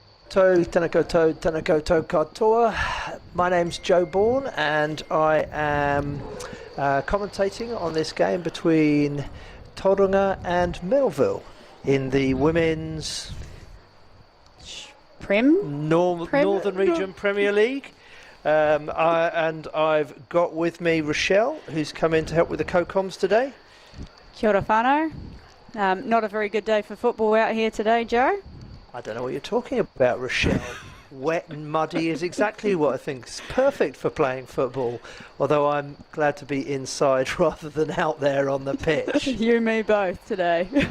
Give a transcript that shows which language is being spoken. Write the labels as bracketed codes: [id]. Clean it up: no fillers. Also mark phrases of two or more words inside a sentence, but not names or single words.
[mi] Tēnā koutou katoa. [en] My name's Joe Bourne and I am commentating on this game between Tauranga and Melville in the women's Northern Region Premier League. I've got with me Rochelle, who's come in to help with the co-coms today. [mi] Kia ora whānau. [en] Not a very good day for football out here today, Joe. I don't know what you're talking about, Rochelle. Wet and muddy is exactly what I think is perfect for playing football, although I'm glad to be inside rather than out there on the pitch. You and me both today.